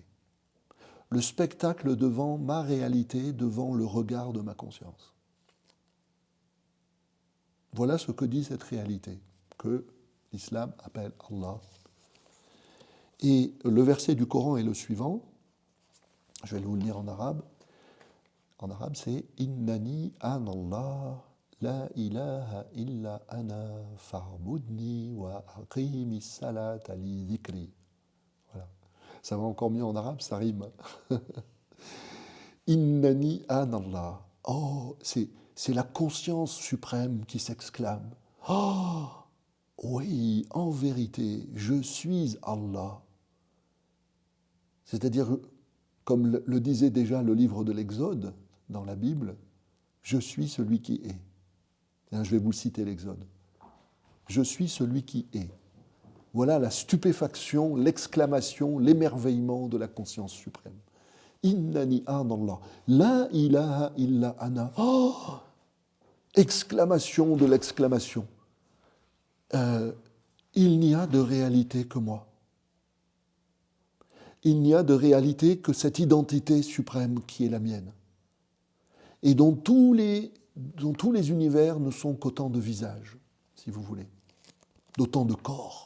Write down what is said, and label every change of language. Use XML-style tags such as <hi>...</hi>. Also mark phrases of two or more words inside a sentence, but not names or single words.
<fr>Le spectacle devant ma réalité, devant le regard de ma conscience. Voilà ce que dit cette réalité, que l'islam appelle Allah. Et le verset du Coran est le suivant, je vais vous le lire en arabe. En arabe, c'est «</fr> <ar>إنني أنا الله لا إله إلا أنا فاعبدني وأقم الصلاة لذكري</ar> <fr>» Voilà. Ça va encore mieux en arabe, ça rime.</fr> <ar>إنني أنا الله.</ar> <fr>Oh, c'est la conscience suprême qui s'exclame. Oh, oui, en vérité, je suis Allah. C'est-à-dire, comme le disait déjà le livre de l'Exode dans la Bible, je suis celui qui est. Je vais vous citer l'Exode. Je suis celui qui est. Voilà la stupéfaction, l'exclamation, l'émerveillement de la conscience suprême.</fr> <ar>إنني أنا الله لا إله إلا أنا.</ar> <fr>Oh, exclamation de l'exclamation. Il n'y a de réalité que moi. Il n'y a de réalité que cette identité suprême qui est la mienne. Et dont tous les univers ne sont qu'autant de visages, si vous voulez, d'autant de corps.</fr>